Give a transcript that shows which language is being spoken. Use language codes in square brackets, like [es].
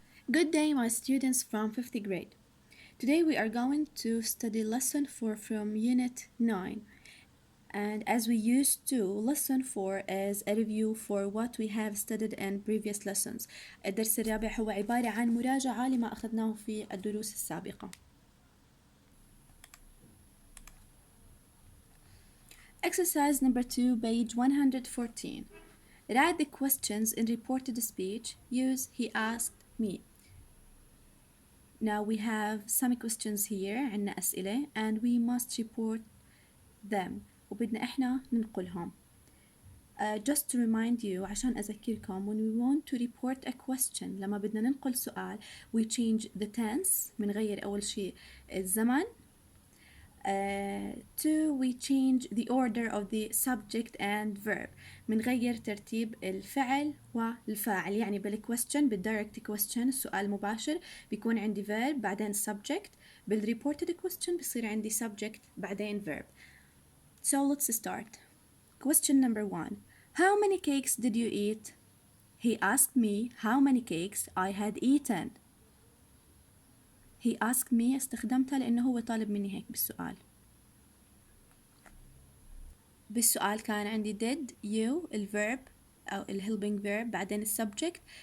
[en] Good day, my students from 5th grade. Today we are going to study lesson 4 from unit 9. And as we used to, lesson 4 is a review for what we have studied in previous lessons. [ar] الدرس الرابع هو عبارة عن مراجعة لما أخذناه في الدروس السابقة. [en] Exercise number 2, page 114. Write the questions in reported speech. Use he asked me. Now we have some questions here [ar] عنا أسئلة [en] and we must report them [ar] وبدنا إحنا ننقلهم. [en] Just to remind you [ar] عشان أذكركم [en] when we want to report a question [ar] لما بدنا ننقل سؤال [en] we change the tense [ar] بنغير أول شيء الزمن. [en] Two, we change the order of the subject and verb. [ar] بنغير ترتيب الفعل والفاعل. يعني بالquestion بالdirect question السؤال مباشر بيكون عندي verb بعدين subject. بالreported question بصير عندي [en] subject [ar] بعدين [en] verb. So let's start. Question number 1. How many cakes did you eat? He asked me how many cakes I had eaten. He asked me [ar] استخدمتها لأنه هو طالب مني هيك بالسؤال. بالسؤال كان عندي [en] did you [ar] الverb أو helping verb بعدين subject.